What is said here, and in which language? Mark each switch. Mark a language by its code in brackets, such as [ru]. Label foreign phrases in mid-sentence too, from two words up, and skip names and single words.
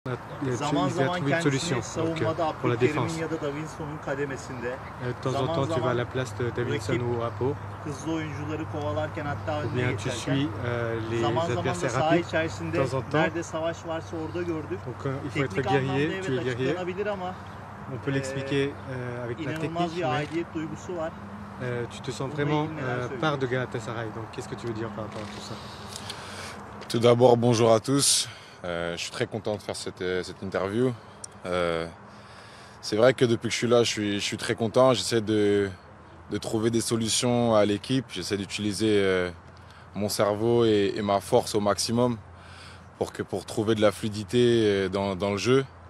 [tr] Zaman [fr] il va [tr] zaman [fr] trouver une solution [tr] kendisini savunmada [fr] pour la défense. [tr] Abdülkerim'in ya da Davinson'un kademesinde, [fr] De temps en [tr] zaman [fr] temps, tu vas à [tr] zaman [fr] la place de Davinson [tr] rakip [fr] ou Apo, [tr] hızlı oyuncuları kovalarken hatta [fr] ou [tr] önüne [fr] bien tu [tr] geçerken [fr] suis les [tr] zaman zaman da [fr] adversaires [tr] saha [fr] rapides. De [tr] içerisinde [fr] temps en temps, [tr] nerede savaş varsa orada gördük. [fr] donc il faut être [tr] Teknik anlamda [fr] guerrier, tu es [tr] evet [fr] guerrier. [tr] açıklanabilir ama [fr] On peut l'expliquer avec la [tr] inanılmaz [fr] technique, [tr] bir [fr] mais [tr] aidiyet duygusu var. [fr] tu te sens [tr] Bununla [fr] vraiment [tr] ilgili neler [fr] part de [tr] söyleyeceksin? [fr] Galatasaray. Donc qu'est-ce que tu veux dire par rapport à tout ça? Tout d'abord, bonjour à tous. Je suis très content de faire cette interview. C'est vrai que depuis que je suis là, je suis très content. J'essaie de trouver des solutions à l'équipe. J'essaie d'utiliser mon cerveau et ma force au maximum pour trouver de la fluidité dans le jeu.